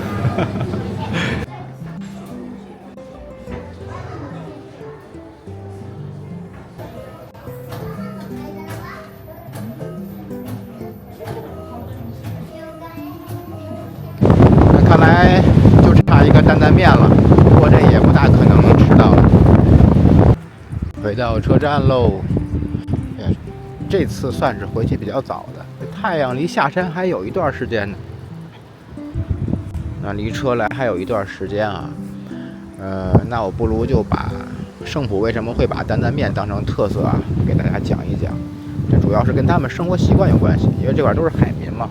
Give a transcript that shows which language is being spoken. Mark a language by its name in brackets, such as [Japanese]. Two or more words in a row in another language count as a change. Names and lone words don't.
[Chinese] 看來就差一个担担面了，不过这也不大可能吃到了。回到车站喽。这次算是回去比较早的，太陽離下山還有一段時間呢。那離車來還有一段時間啊。那我不如就把聖浦為什麼會把擔擔面當成特色啊，給大家講一講。這主要是跟他們生活習慣有關係，因為這塊都是海民嘛。